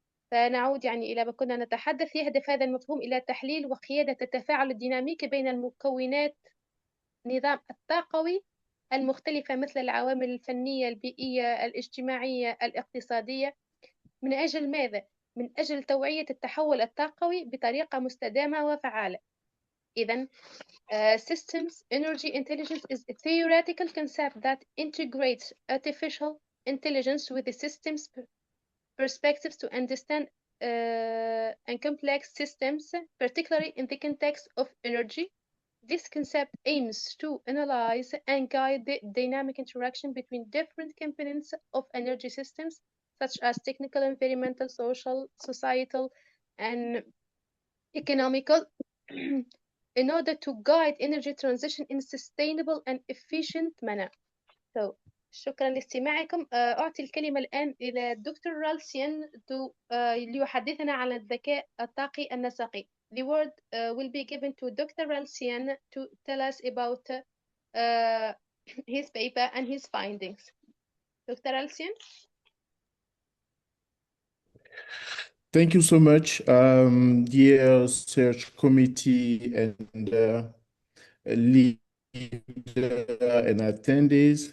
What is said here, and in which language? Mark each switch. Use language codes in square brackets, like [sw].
[ar] فنعود يعني إلى ما كنا نتحدث. يهدف هذا المفهوم إلى تحليل وقيادة التفاعل الديناميكي بين المكونات النظام الطاقوي المختلفة، مثل العوامل الفنية، البيئية، الاجتماعية، الاقتصادية. من أجل ماذا؟ من أجل توعية التحول الطاقوي بطريقة مستدامة وفعالة. [en] إذن systems energy intelligence is a theoretical concept that integrates artificial intelligence with the system's perspectives to understand and complex systems, particularly in the context of energy. This concept aims to analyze and guide the dynamic interaction between different components of energy systems, such as technical, environmental, social, societal, and economical, in order to guide energy transition in a sustainable and efficient manner. [ar] So, شكرا لاستماعكم. أعطي الكلمة الآن إلى الدكتور رالسيان ليحدثنا عن الذكاء الطاقي النسقي. [en] The word will be given to Dr. Ralsian to tell us about his paper and his findings. Dr. Ralsian? Thank you so much, dear search committee and leader and attendees.